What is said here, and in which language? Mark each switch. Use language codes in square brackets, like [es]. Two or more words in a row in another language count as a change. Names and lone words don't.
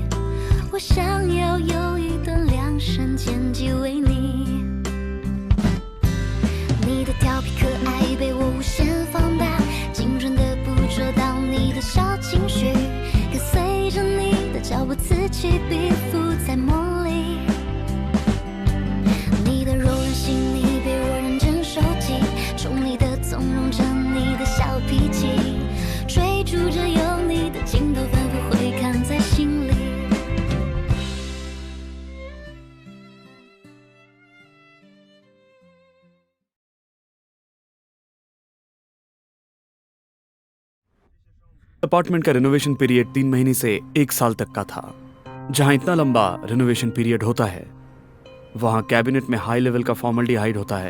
[zh] 我想要有一段量身剪辑为你，你的调皮可爱被我无限放大，精准的捕捉到你的小情绪，跟随着你的脚步此起彼伏在梦里。你的柔软细腻被我认真收集，宠溺的纵容着你的小脾气，追逐着有你的镜头反复回看在心里。 [hi] अपार्टमेंट का [en] renovation period [hi] 3 महीने से 1 साल तक का था। जहां इतना लंबा [en] renovation period [hi] होता है वहां कैबिनेट में [en] high level [hi] का फॉर्मल्डिहाइड होता है।